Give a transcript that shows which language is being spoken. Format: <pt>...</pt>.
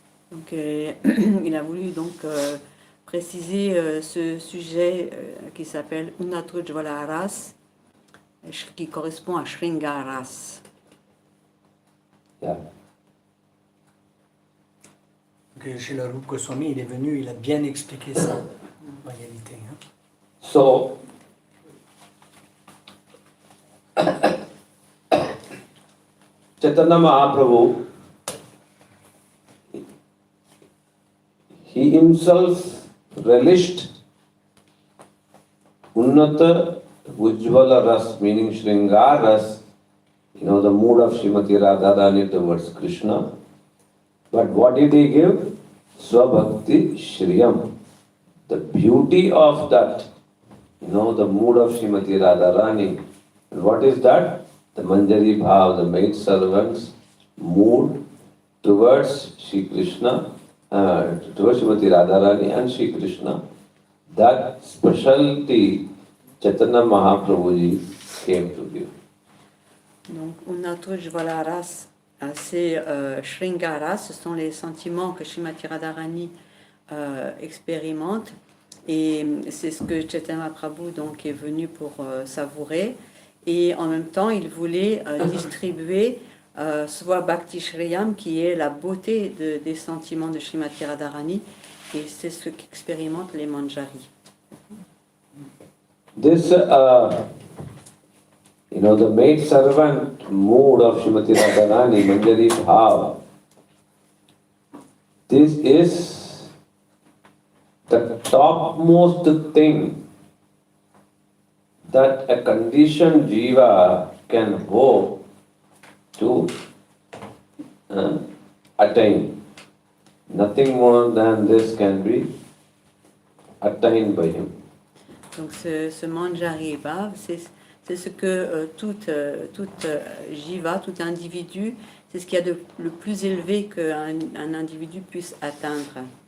<fr>Donc, il a voulu donc préciser ce sujet qui s'appelle Unnatujvala Ras, qui correspond à Shringar Ras.</fr> <en>Yeah.</en> <fr>Donc, chez le Rupa Goswami, il est venu, il a bien expliqué ça en réalité.</fr> <en>So, Chaitanya Mahaprabhu, he himself relished Unnata Ujjvala Ras, meaning Shringar Ras, the mood of Srimati Radharani towards Krishna. But what did he give? Swabhakti Shriyam. The beauty of that, the mood of Srimati Radharani. And what is that? The Manjari Bhav, the maid servant's mood towards Shri Krishna, towards Srimati Radharani and Shri Krishna. That specialty Chaitanya Mahaprabhu ji came to give.</en> <fr>Donc, Unnatujvala Ras, c'est Shringaras, ce sont les sentiments que Srimati Radharani expérimente. Et c'est ce que Chaitanya Mahaprabhu donc est venu pour savourer. Et en même temps, il voulait distribuer soit Bhakti Shriyam, qui est la beauté des sentiments de Srimati Radharani, et c'est ce qu'expérimentent les manjaris.</fr> <en>This, the maid servant mood of Srimati Radharani, Manjari Bhav, this is the topmost thing that a conditioned jiva can hope to attain. Nothing more than this can be attained by him.</en> <fr>Donc ce manjari bhav, c'est ce que toute jiva, tout individu, c'est ce qu'il y a de le plus élevé qu'un individu puisse atteindre.</fr>